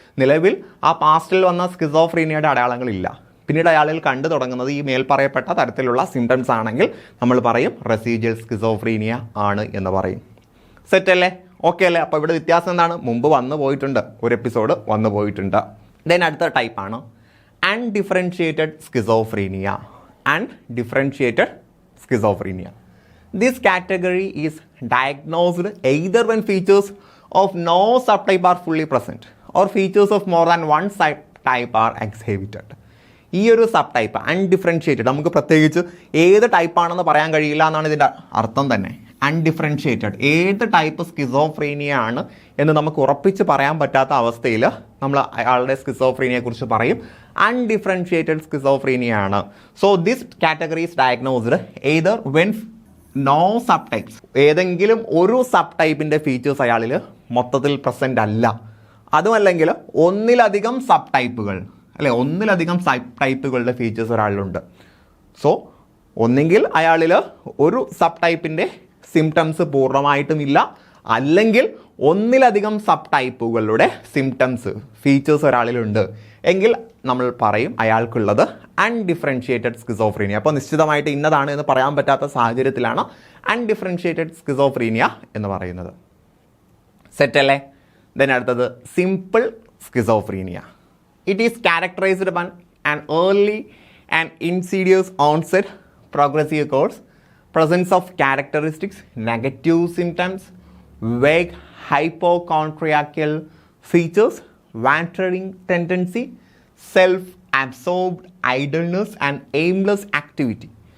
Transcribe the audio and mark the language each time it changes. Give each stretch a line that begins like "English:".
Malayalam: നിലവിൽ ആ പാസ്റ്റിൽ വന്ന സ്കിസോഫ്രീനിയയുടെ അടയാളങ്ങളില്ല. പിന്നീട് അയാളിൽ കണ്ടു തുടങ്ങുന്നത് ഈ മേൽ പറയപ്പെട്ട തരത്തിലുള്ള സിംറ്റംസ് ആണെങ്കിൽ നമ്മൾ പറയും റെസിജ്വൽ സ്കിസോഫ്രീനിയ ആണ് എന്ന് പറയും. സെറ്റല്ലേ? ഓക്കെ അല്ലേ? അപ്പോൾ ഇവിടെ വ്യത്യാസം എന്താണ്? മുമ്പ് വന്നു പോയിട്ടുണ്ട്, ഒരു എപ്പിസോഡ് വന്നു പോയിട്ടുണ്ട്. ദെൻ അടുത്ത ടൈപ്പാണ് undifferentiated schizophrenia.
English: Undifferentiated schizophrenia. This category is diagnosed either when features of no subtype are fully present or features of more than one subtype are exhibited.
Malayalam: ഈ ഒരു സബ് ടൈപ്പ് അൺഡിഫറൻഷിയേറ്റഡ്, നമുക്ക് പ്രത്യേകിച്ച് ഏത് ടൈപ്പാണെന്ന് പറയാൻ കഴിയില്ല എന്നാണ് ഇതിൻ്റെ അർത്ഥം തന്നെ. അൺഡിഫറൻഷിയേറ്റഡ്, ഏത് ടൈപ്പ് സ്കിസോഫ്രീനിയ ആണ് എന്ന് നമുക്ക് ഉറപ്പിച്ച് പറയാൻ പറ്റാത്ത അവസ്ഥയിൽ നമ്മൾ അയാളുടെ സ്കിസോഫ്രീനിയയെക്കുറിച്ച് പറയും അൺഡിഫറൻഷിയേറ്റഡ് സ്കിസോഫ്രീനിയ ആണ്.
English: so this category is diagnosed either when no subtypes,
Malayalam: ഏതെങ്കിലും ഒരു സബ് ടൈപ്പിൻ്റെ ഫീച്ചേഴ്സ് അയാളിൽ മൊത്തത്തിൽ പ്രസൻ്റ് അല്ല, അതുമല്ലെങ്കിൽ ഒന്നിലധികം സബ് ടൈപ്പുകൾ, അല്ലെ, ഒന്നിലധികം സബ് ടൈപ്പുകളുടെ ഫീച്ചേഴ്സ് ഒരാളിലുണ്ട്. സോ ഒന്നെങ്കിൽ അയാളിൽ ഒരു സബ് ടൈപ്പിൻ്റെ സിംറ്റംസ് പൂർണ്ണമായിട്ടും ഇല്ല, അല്ലെങ്കിൽ ഒന്നിലധികം സബ് ടൈപ്പുകളുടെ സിംറ്റംസ്, ഫീച്ചേഴ്സ് ഒരാളിലുണ്ട് എങ്കിൽ നമ്മൾ പറയും അയാൾക്കുള്ളത് അൺഡിഫറൻഷിയേറ്റഡ് സ്കിസോഫ്രീനിയ. അപ്പോൾ നിശ്ചിതമായിട്ട് ഇന്നതാണ് എന്ന് പറയാൻ പറ്റാത്ത സാഹചര്യത്തിലാണ് അൺഡിഫറൻഷിയേറ്റഡ് സ്കിസോഫ്രീനിയ എന്ന് പറയുന്നത്. സെറ്റല്ലേ? ദെൻ അടുത്തത് simple schizophrenia.
English: It is characterized by an early and insidious onset, progressive course, presence of characteristics, negative symptoms, vague hypochondriacal features, wandering tendency, self-absorbed idleness and aimless activity.